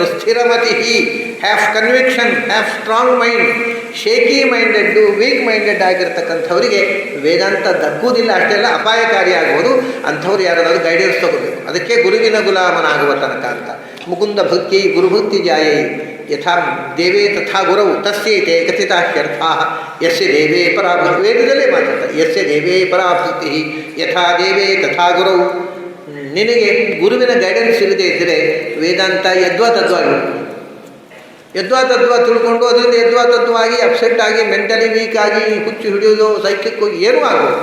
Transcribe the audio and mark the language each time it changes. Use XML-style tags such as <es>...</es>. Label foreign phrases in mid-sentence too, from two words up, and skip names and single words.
<en>ಸ್ಥಿರಮತಿ, have conviction, have strong mind. shaky minded, weak minded</en> <kn>ಆಗಿರ್ತಕ್ಕಂಥವರಿಗೆ ವೇದಾಂತ ದಕ್ಕುವುದಿಲ್ಲ, ಅಷ್ಟೆಲ್ಲ ಅಪಾಯಕಾರಿಯಾಗುವುದು. ಅಂಥವ್ರು ಯಾರಾದರೂ ಗೈಡೆನ್ಸ್ ತಗೋಬೇಕು. ಅದಕ್ಕೆ ಗುರುವಿನ ಗುಲಾಮನಾಗುವ ತನಕ ಅಂತ.</kn> <sa>ಮುಕುಂದ ಭಕ್ತಿ ಗುರುಭಕ್ತಿ ಜಾಯೈ ಯಥಾ ದೇವೇ ತಥಾ ಗುರವು ತಸ್ಯೈತೆ ಕಥಿತಾಹ್ಯರ್ಥಾ ಯಸ್ಯ ದೇವೇ ಪರಾಭಕ್ತಿ.</sa> <kn>ವೇದದಲ್ಲೇ ಮಾತಾಡ್ತಾರೆ,</kn> <sa>ಯಸ್ಯ ದೇವೇ ಪರಾಭಕ್ತಿ ಯಥಾ ದೇವೇ ತಥಾ ಗುರವು.</sa> <kn>ನಿನಗೆ ಗುರುವಿನ ಗೈಡೆನ್ಸ್ ಇಲ್ಲದೆ ಇದ್ದರೆ ವೇದಾಂತ ಯದ್ವಾ ತದ್ವಾ ತಿಳ್ಕೊಂಡು ಅದರಿಂದ ಯದ್ವಾ ತದ್ವಾಗಿ ಅಪ್ಸೆಟ್ ಆಗಿ</kn> <en>mentally weak</en> <kn>ಆಗಿ ಹುಚ್ಚು ಹಿಡಿಯೋದು, ಸೈಕಿಕ್ ಹೋಗಿ ಏನೂ ಆಗೋದು.</kn>